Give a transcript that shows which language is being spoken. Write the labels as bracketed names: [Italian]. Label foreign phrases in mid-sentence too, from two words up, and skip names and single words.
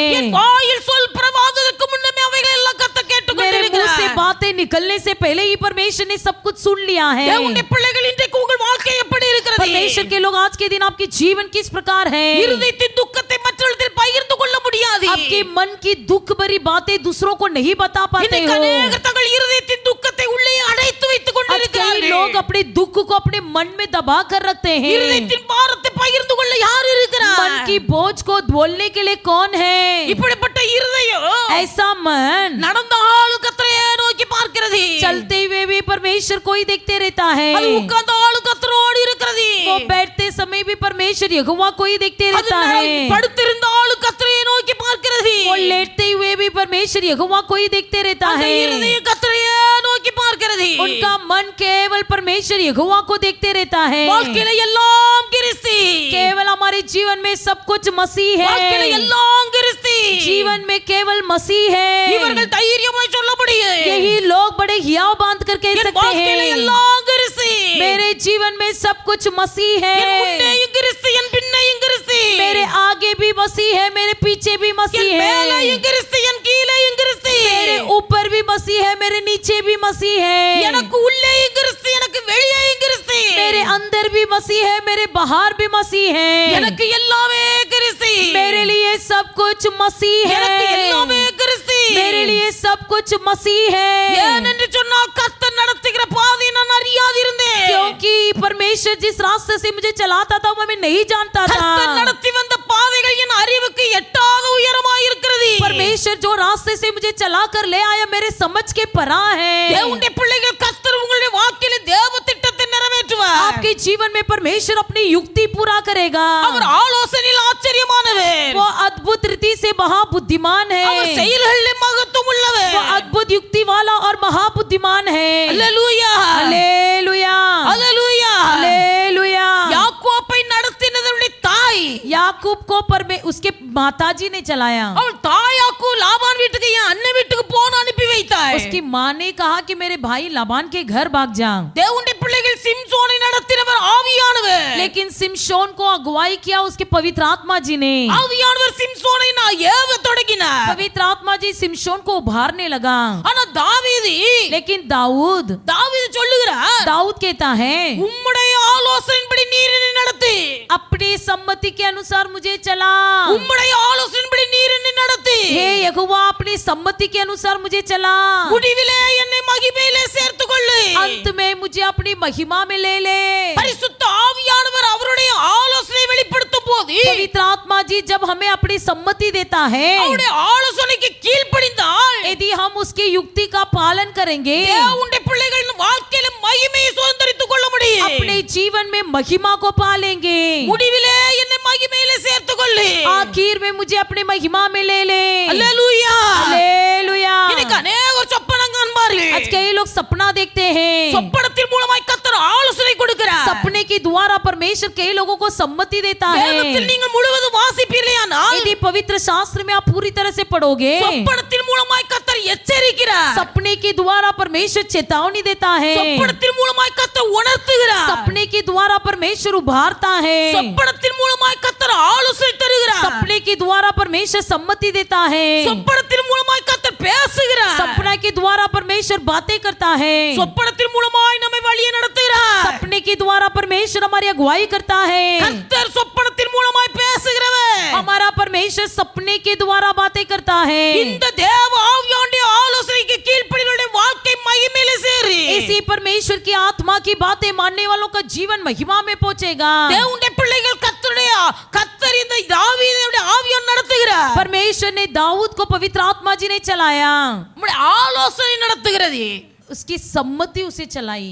[Tamil] என் வாயில் சொல் பிரவாதத்துக்கு முன்னமே அவைகளை எல்லாம் கர்த்தர் கேட்டு [Hindi] मेरे मुंह से [Tamil] கொண்டிருக்கிறார், [Hindi] बातें निकलने से पहले ही परमेश्वर ने सब कुछ सुन लिया है। [Tamil] தேவனுடைய பிள்ளைகள் இன்றைக்கு உங்கள் வாழ்க்கை எப்படி இருக்கிறது? [Hindi] परमेश्वर के लोग आज के दिन आपके जीवन किस प्रकार है? [Tamil] இருதயத்தின் துக்கத்தை மற்றவர்களிடத்தில் பகிர்ந்து கொள்ள முடியாது, [Hindi] आपके मन की दुख भरी बातें दूसरों को नहीं बता पाते [Tamil] இன்றைக்கு [Hindi] हो। [Tamil] அநேகர் தங்கள் இருதயத்தின் துக்கத்தை உள்ளே அடைத்து வைத்துக் [Hindi] आज कई [Tamil] கொண்டிருக்கிறார்கள், [Hindi] लोग अपने दुख को अपने मन में दबा कर रखते हैं। [Tamil] இருதயத்தின் பாரத்தை பகிர்ந்து கொள்ள யார் இருக்கிறார்? [Hindi] मन की बोझ को बोलने के लिए कौन है? [Tamil] இப்படிப்பட்ட இருதயம் [Hindi] ऐसा मन [Tamil] நடந்தாலும் கர்த்தரையே நோக்கி பார்க்கிறது, [Hindi] चलते हुए भी परमेश्वर को ही देखते रहता है, [Tamil] அது உட்கார்ந்தாலும் கர்த்தரோடு இருக்கிறது, [Hindi] वो बैठते समय भी परमेश्वर यहोवा को ही देखते [Tamil] அது [Hindi] रहता है, [Tamil] படுத்திருந்தாலும் கர்த்தரையே நோக்கி பார்க்கிறது, [Hindi] वो लेटते हुए भी परमेश्वर यहोवा को ही देखते रहता [Tamil] அந்த [Hindi] है, [Tamil] இருதயம் கர்த்தரையே நோக்கி பார்க்கிறது, [Hindi] उनका मन केवल परमेश्वर यहोवा को देखते रहता है। [Tamil] வாழ்க்கையில எல்லாம் கிறிஸ்து, [Hindi] केवल हमारे जीवन में सब कुछ मसीह [Tamil] வாழ்க்கையில [Hindi] है, [Tamil] எல்லாம் கிறிஸ்து, [Hindi] जीवन में केवल मसीह है। [Tamil] இவர்கள் தைரியமாய் சொல்ல முடியும், [Hindi] यही लोग बड़े हियाव बांध कर कह [Tamil] என் [Hindi] सकते [Tamil] வாழ்க்கையில [Hindi] हैं, [Tamil] எல்லாம் கிறிஸ்து, [Hindi] मेरे जीवन में सब कुछ मसीह [Tamil] என் [Hindi] है, [Tamil] முன்னேயும் கிறிஸ்து, என் பின்னையும் கிறிஸ்து, [Hindi] मेरे आगे भी मसीह है, मेरे पीछे भी [Tamil] என் [Hindi] मसीह है, [Tamil] மேலேயும் கிறிஸ்து, என் கீழேயும் கிறிஸ்து, [Hindi] मेरे ऊपर भी मसीह है, मेरे नीचे भी मसीह है, [Tamil] எனக்கு உள்ளேயும் கிறிஸ்து, எனக்கு வெளியேயும் கிறிஸ்து, [Hindi] मेरे अंदर भी मसीह है, मेरे बाहर भी मसीह है, [Tamil] எனக்கு எல்லாமே கிறிஸ்து, [Hindi] मेरे लिए सब कुछ मसीह [Tamil] எனக்கு [Hindi] है, [Tamil] எல்லாமே கிறிஸ்து, [Hindi] मेरे लिए सब कुछ मसीह है, [Tamil] ஏனென்று சொன்னால் கர்த்தர் நடத்துகிற பாதையை நான் அறியாதிருந்தேன், [Hindi] क्योंकि परमेश्वर जिस रास्ते से मुझे चलाता था वो मैं नहीं जानता [Tamil] கர்த்தர் [Hindi] था। [Tamil] நடத்தி வந்த பாதைகள் என் அறிவுக்கு எட்டாத உயரமாய் இருக்கிறது, [Hindi] परमेश्वर जो रास्ते से मुझे चला कर ले आया मेरे समझ के परा है। [Tamil] தேவனுடைய பிள்ளைகள் கர்த்தர் உங்களுடைய வாழ்க்கையில தேவ திட்டத்தை நிறைவேற்றுவார், [Hindi] आपके जीवन में परमेश्वर अपनी युक्ति पूरा करेगा। [Tamil] அவர் ஆலோசனையில் ஆச்சரியமானவர், [Hindi] वो अद्भुत रीति से महाबुद्धिमान [Tamil] அவர் [Hindi] है, [Tamil] செயல்களில் மகத்துவம் உள்ளவர், [Hindi] वो अद्भुत युक्ति वाला और महाबुद्धिमान है। [Tamil] அல்லேலூயா [Hindi] हालेलुया [Tamil] அல்லேலூயா, [Hindi] हालेलुया। [Tamil] யாக்கோபை நடத்தினதுடைய தாய், [Hindi] याकूब को उसके माताजी ने चलाया। [Tamil] அவள் தாயாக்கு லாபான் வீட்டுக்கு என் அண்ணன் வீட்டுக்கு போன அனுப்பி வைத்தாள், [Hindi] उसकी माँ ने कहा कि मेरे भाई लाबान के घर भाग जा। [Tamil] தேவனுடைய பிள்ளைகள் சிம்சோனை நடத்தினவர் ஆவியானவர், [Hindi] लेकिन सिमशोन को अगुवाई किया उसके पवित्र आत्मा जी ने। [Tamil] ஆவியானவர் சிம்சோனை நான் ஏவ தொடங்கினார், [Hindi] पवित्र आत्मा जी सिमशोन को उभारने लगा। [Tamil] ஆனா தாவீது [Hindi] लेकिन दाऊद [Tamil] சொல்லுகிறார், [Hindi] दाऊद कहता है [Tamil] உம்முடைய ஆலோசனையின்படி நீர் என்னை நடத்து, [Hindi] अपनी सम्मति के अनुसार मुझे चला। [Tamil] உம்முடைய ஆலோசனையின்படி நீர் என்னை நடத்து, [Hindi] हे यहोवा अपनी सम्मति के अनुसार मुझे चला, [Tamil] முடிவிலே என்னை மகிமையிலே சேர்த்துக்கொள்ளு, [Hindi] अंत में मुझे अपनी महिमा में ले ले। [Tamil] பரிசுத்த ஆவியானவர் அவருடைய ஆலோசனை வெளிப்படுத்தும் போது [Hindi] पवित्र आत्मा जी जब हमें अपनी सम्मति देता है, [Tamil] அவருடைய ஆலோசனைக்கு கீழ்ப்படிந்தால் [Hindi] यदि हम उसकी युक्ति का पालन करेंगे [Tamil] தேவனுடைய பிள்ளைகளின் வாழ்க்கையில மகிமையை சுதந்தரித்துக் கொள்ள முடியும், [Hindi] अपने जीवन में महिमा को पालेंगे। [Tamil] முடிவிலே என்னை மகிமையிலே சேர்த்துக்கொள்ளு, [Hindi] आखिर में मुझे अपने महिमा में ले ले। [Tamil] அல்லேலூயா [Hindi] हालेलुया। [Tamil] இன்னைக்கு அநேகர் சொப்பனம் காண்பார்கள், [Hindi] आज कई लोग सपना देखते हैं, [Tamil] சொப்பனத்தின் மூலமாய் கர்த்தர் ஆலோசனை கொடுக்கிறார், [Hindi] सपने के द्वारा परमेश्वर कई लोगों को सम्मति देता है। [Tamil] வேதத்தில் நீங்கள் முழுவதும் வாசிப்பீர்களானால் [Hindi] यदि पवित्र शास्त्र में आप पूरी तरह से पढ़ोगे, [Tamil] சொப்பனத்தின் மூலமாய் கர்த்தர் எச்சரிக்கிறார், [Hindi] सपने के द्वारा परमेश्वर चेतावनी देता है, [Tamil] சொப்பனத்தின் மூலமாய் கர்த்தர் உணர்த்துகிறார், [Hindi] सपने के द्वारा परमेश्वर उभारता है, [Tamil] சொப்பனத்தின் மூலமாய் கர்த்தர் ஆலோசனை தருகிறார், [Hindi] सपने के द्वारा परमेश्वर सम्मति देता है, [Tamil] சொப்பனத்தின் மூலமாய் கர்த்தர் பேசுகிறார், [Hindi] सपना के द्वारा परमेश्वर बातें करता है, [Tamil] சொப்பனத்தின் மூலமாய் நம்மை வழியை நடத்துகிறார், [Hindi] सपने के द्वारा परमेश्वर हमारी अगुवाई करता है। [Tamil] கர்த்தர் சொப்பனத்தின் மூலமாய் பேசுகிறவர், [Hindi] हमारा परमेश्वर सपने के द्वारा बातें करता है। [Tamil] இந்த தேவ ஆவியானுடைய ஆலோசனைக்கு கீழ்ப்படிகளுடைய வாழ்க்கை மகிமையிலே சேரு. [Hindi] इसी परमेश्वर की आत्मा की बातें मानने वालों का जीवन महिमा में पहुंचेगा। [Tamil] தேவனுடைய பிள்ளைகள் கர்த்தர் இந்த தாவீதுடைய ஆவியான் நடத்துகிறார். [Hindi] परमेश्वर ने दाऊद को पवित्र आत्मा जी ने चलाया, [Tamil] நம்முடைய ஆலோசனை நடத்துகிறது. [Hindi] उसकी सम्मति उसे चलाई।